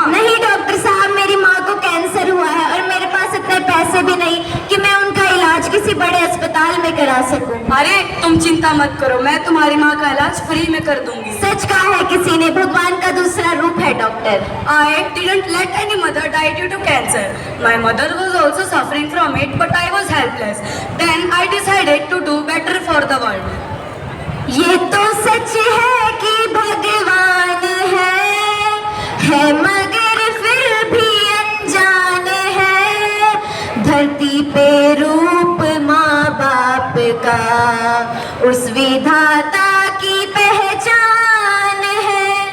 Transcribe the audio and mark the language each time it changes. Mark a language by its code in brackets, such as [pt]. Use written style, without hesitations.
[hi] नहीं डॉक्टर साहब, मेरी माँ को कैंसर हुआ है और मेरे पास इतने पैसे भी नहीं कि मैं उनका इलाज किसी बड़े अस्पताल में करा सकूं। अरे तुम चिंता मत करो, मैं तुम्हारी माँ का इलाज फ्री में कर दूंगी। सच कहा है किसी ने, भगवान का दूसरा रूप है doctor. [en] I didn't let any mother die due to cancer. My mother was also suffering from it, but I was helpless. Then I decided to do better for the world. [hi] ये तो सच है कि भगवान है मगर फिर भी अनजान है। धरती पे रूप माँ बाप का उस विधाता की पहचान है।